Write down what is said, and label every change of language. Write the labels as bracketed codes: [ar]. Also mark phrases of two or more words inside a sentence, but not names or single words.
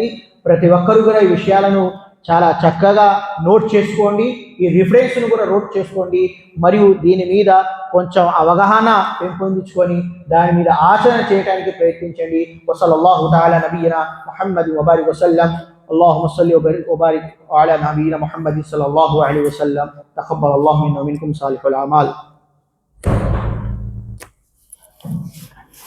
[te] ప్రతి ఒక్కరు కూడా ఈ విషయాలను చాలా చక్కగా నోట్ చేసుకోండి, ఈ రిఫరెన్స్ను కూడా నోట్ చేసుకోండి, మరియు దీని మీద కొంచెం అవగాహన పెంపొందించుకొని దాని మీద ఆచరణ చేయడానికి ప్రయత్నించండి. [ar] وصلى الله تعالى نبينا محمد وبارك وسلم. اللهم صل وبارك على نبينا محمد صلى الله عليه وسلم. تقبل الله منا ومنكم صالح الأعمال.